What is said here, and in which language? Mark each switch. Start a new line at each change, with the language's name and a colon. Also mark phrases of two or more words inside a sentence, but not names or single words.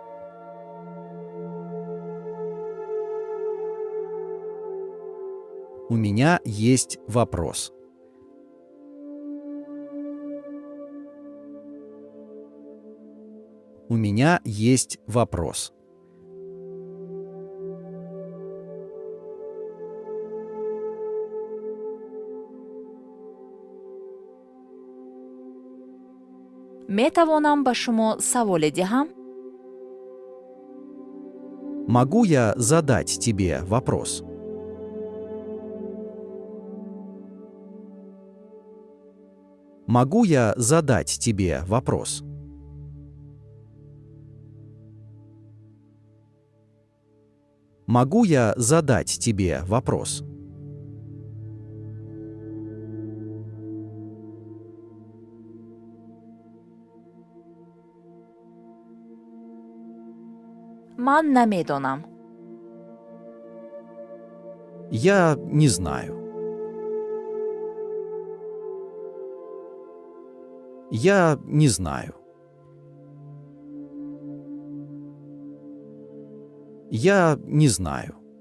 Russian: У меня есть вопрос. У меня есть вопрос.
Tajik: метавонам ба шумо саволе диҳам?
Russian: Могу я задать тебе вопрос? Могу я задать тебе вопрос? Могу я задать тебе вопрос?
Tajik: ман намедонам.
Russian: Я не знаю. Я не знаю. Я не знаю.